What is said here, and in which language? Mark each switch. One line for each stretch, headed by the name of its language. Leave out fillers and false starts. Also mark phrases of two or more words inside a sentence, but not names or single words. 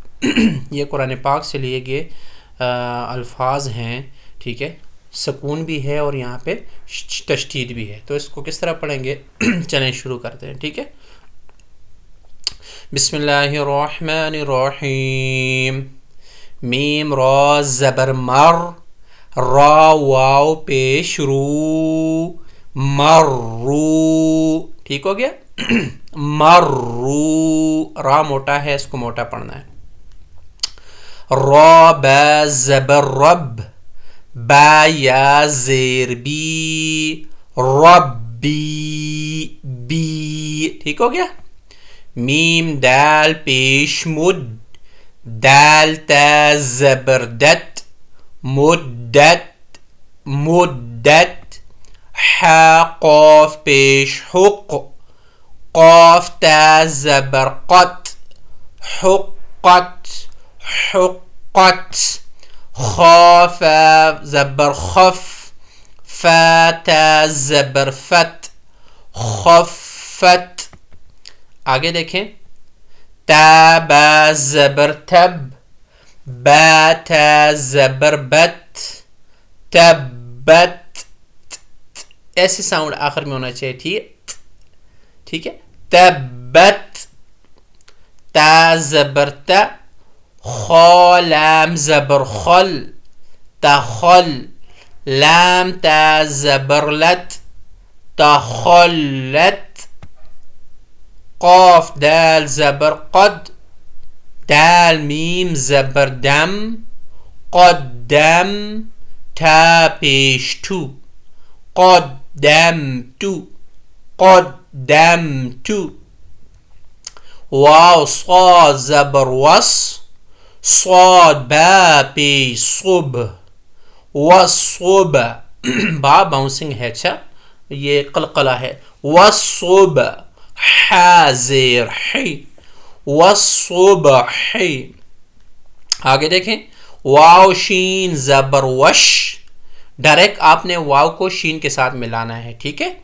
Urdu: یہ قرآن پاک سے لیے گئے الفاظ ہیں، ٹھیک ہے؟ سکون بھی ہے اور یہاں پہ تشدید بھی ہے، تو اس کو کس طرح پڑھیں گے؟ چلیں شروع کرتے ہیں، ٹھیک ہے؟
Arabic: بسم اللہ الرحمن الرحیم۔
Urdu: میم را زبر مر، را واو پیش رو، مرو، ٹھیک ہو گیا؟ مرو، را موٹا ہے، اس کو موٹا پڑھنا ہے۔ را با زبر رب، با یا زیر بی، ربی، بی، ٹھیک ہو گیا؟ میم دال پیش مد، دال تا زبر دت، مدت، مدت۔ ح قاف پیش حق، قاف تا زبر قط، حقت، حقت۔ خا فا زبر خف، فا تا زبر فت، خفت۔ آگے دیکھیں، تا با زبر تب، با تا زبر بت، تبت، ایسے ساؤنڈ آخر میں ہونا چاہیے، ٹھیک ہے؟ تبت۔ تا زبر تا، خا لام زبر خل، تخل، لام تا زبر لت، تخلت۔ قاف دال زبر قد، دال میم زبر دم، قدم، تا پیش تو، قدم تو، قدم تو۔ واو صاد زبر وس، صاد با پیش صب، وصب، با باؤنسنگ ہے، اچھا یہ قلقلہ ہے، وصب، ح زیر حی، والصبح۔ آگے دیکھیں، واو شین زبر وش، ڈائریکٹ آپ نے واو کو شین کے ساتھ ملانا ہے، ٹھیک ہے؟